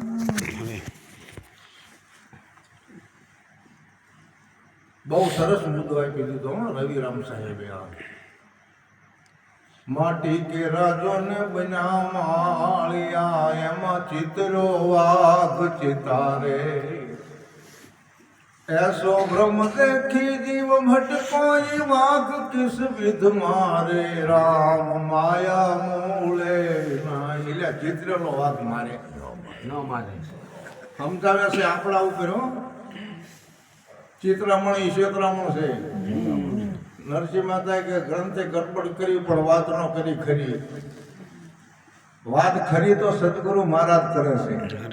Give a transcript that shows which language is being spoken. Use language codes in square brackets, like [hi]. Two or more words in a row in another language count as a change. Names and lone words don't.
[gu] બહુ સરસ મુદ્દો આપી દીધો રવિરામ સાહેબે. માટી કે રાજો ને બન્યા માળિયા, એમાં ચિત્રો વાઘ ચિતારે, [hi] ऐसो भ्रम देखी जीव भटकोई, वाघ किस विध मारे, राम माया मूले नाई. [gu] એટલે ચિત્રનો વાઘ મારે ન મારે સમજાવે છે આપણા ઉપર. ચિત્રામણ ક્ષેત્રામણ છે. નરસિંહ મહેતા કે ગ્રંથે ગડબડ કરી પણ વાત ન કરી ખરી. વાત ખરી તો સદગુરુ મહારાજ કરે છે.